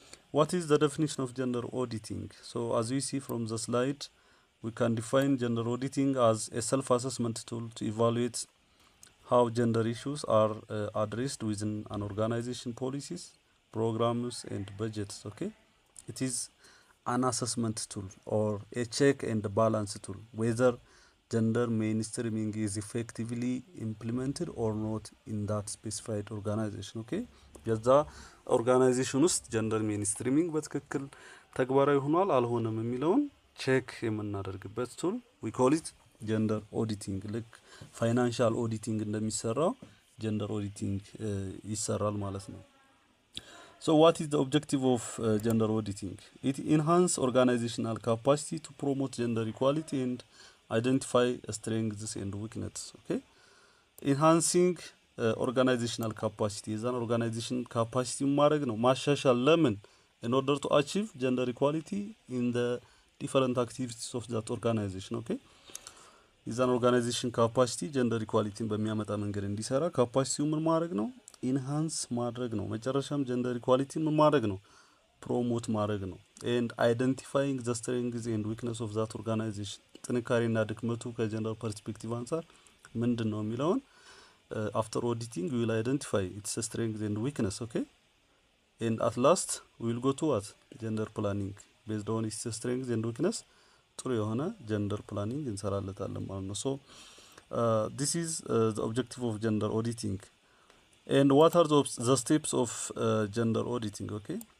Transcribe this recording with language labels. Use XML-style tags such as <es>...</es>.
<en>What is the definition of gender auditing? So as we see from the slide, we can define gender auditing as a self-assessment tool to evaluate how gender issues are addressed within an organization policies, programs and budgets okay. It is an assessment tool or a check and balance tool whether gender mainstreaming is effectively implemented or not in that specified organization okay.</en> <am>የዛ ኦርጋናይዜሽን ውስጥ ጀንደር ሜንስትሪሚንግ በትክክል ተግባራዊ ሆኗል አልሆነም የሚለውን ቼክ የምናደርግበት ቱል</am> <en>we call it gender auditing.</en> <am>ልክ ፋይናንሻል ኦዲቲንግ እንደሚሰራው ጀንደር ኦዲቲንግ ይሰራል ማለት ነው።</am> <en>So what is the objective of gender auditing? It enhance organizational capacity to promote gender equality and identify strengths and weaknesses okay. Enhancing organizational capacity is an organization capacity</en> <am>ማድረግ ነው ማሻሻል ለምን</am> <en>in order to achieve gender equality in the different activities of that organization okay. is an organization capacity</en> <am>gender equality በሚያመጣ መንገድ እንዲሰራ ካፓሲቲው ምን ማድረግ ነው ኢንሃንስ ማድረግ ነው መጨረሻም ጀንደር ኢኳሊቲ ምን ማድረግ ነው ፕሮሞት ማድረግ ነው</am> <en>and identifying the strengths and weakness of that organization</en> <am>ጥንካሬና ድክመቱ ከጀንደር ፐርስፔክቲቭ አንፃር ምንድነው የሚለውን</am> <en>after auditing we will identify its strengths and weakness okay. and at last we will go to what gender planning based on its strengths and weakness</en> <am>ጥሩ የሆነ ጀንደር ፕላኒንግ እንሰራለታለን ማለት ነው።</am> <en>so this is the objective of gender auditing. And what are the steps of gender auditing okay.</en>